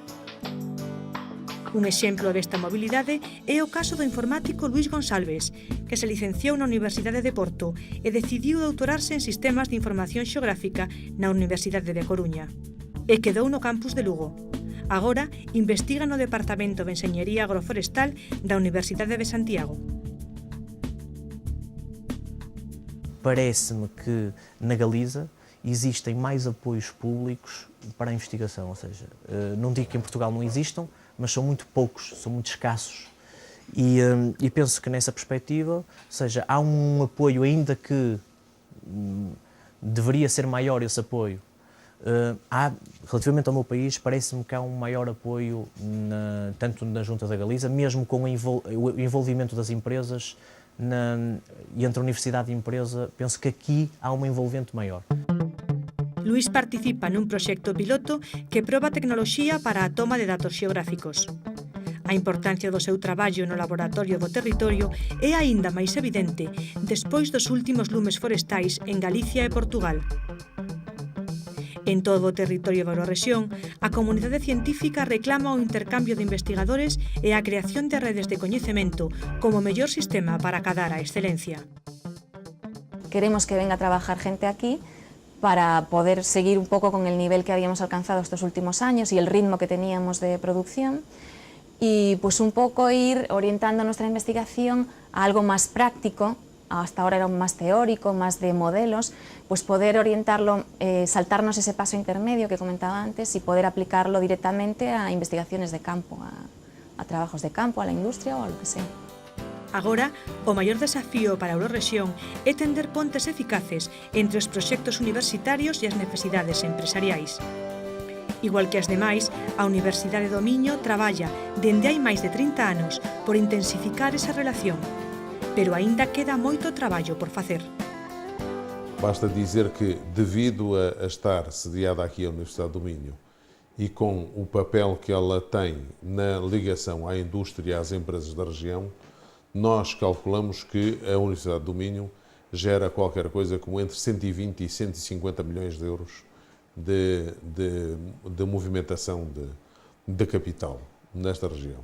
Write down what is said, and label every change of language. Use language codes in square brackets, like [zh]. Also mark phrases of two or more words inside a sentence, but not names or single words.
[gl] Un exemplo desta mobilidade é o caso do informático Luís Gonçalves, que se licenciou na Universidade de Porto e decidiu doutorarse en Sistemas de Información Xeográfica na Universidade de Coruña. E quedou no campus de Lugo. Agora investiga no Departamento de Enxeñería Agroforestal da Universidade de Santiago. [pt] Parece-me que na Galiza existem mais apoios públicos para a investigação, ou seja, não digo que em Portugal não existam, mas são muito poucos, são muito escassos. E penso que nessa perspectiva, ou seja, há um apoio, ainda que deveria ser maior esse apoio. Relativamente ao meu país, parece-me que há um maior apoio, tanto na Junta da Galiza, mesmo com o envolvimento das empresas, e entre a universidade e a empresa, penso que aqui há um envolvimento maior. [gl] Luís participa nun proxecto piloto que proba tecnoloxía para a toma de datos xeográficos. A importancia do seu traballo no laboratorio do territorio é aínda máis evidente despois dos últimos lumes forestais en Galicia e Portugal. En todo o territorio da Eurorrexión, a comunidade científica reclama o intercambio de investigadores e a creación de redes de coñecemento como mellor sistema para acadar a excelencia. [es] Queremos que venga a trabajar gente aquí para poder seguir un poco con el nivel que habíamos alcanzado estos últimos años y el ritmo que teníamos de producción y pues un poco ir orientando nuestra investigación a algo más práctico. Hasta ahora era más teórico, más de modelos, pues poder orientarlo, saltarnos ese paso intermedio que comentaba antes y poder aplicarlo directamente a investigaciones de campo, a trabajos de campo, a la industria o a lo que sea. [gl] Agora, o maior desafío para a Eurorrexión é tender pontes eficaces entre os proxectos universitarios e as necesidades empresariais. Igual que as demais, a Universidade do Miño traballa dende hai máis de 30 anos por intensificar esa relación, pero aínda queda moito traballo por facer. [pt] Basta dizer que, devido a estar sediada aqui a Universidade do Minho e com o papel que ela tem na ligação à indústria e às empresas da região, nós calculamos que a Universidade do Minho gera qualquer coisa como entre 120 e 150 milhões de euros de movimentação de capital nesta região.